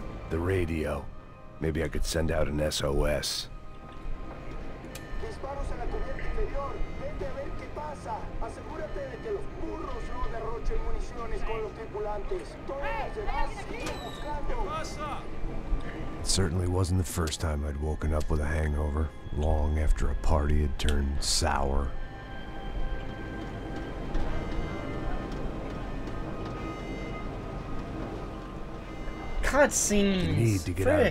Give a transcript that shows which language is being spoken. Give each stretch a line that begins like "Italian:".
English: The radio. Maybe I could send out an SOS.
Spanish: Disparos en la cubierta inferior. Vete a ver qué pasa. Asegúrate de que los burros no derrochen municiones con los tripulantes. Todos los demás siguen buscando.
English: It certainly wasn't the first time I'd woken up with a hangover, long after a party had turned sour. Cutscenes. The need to get out of the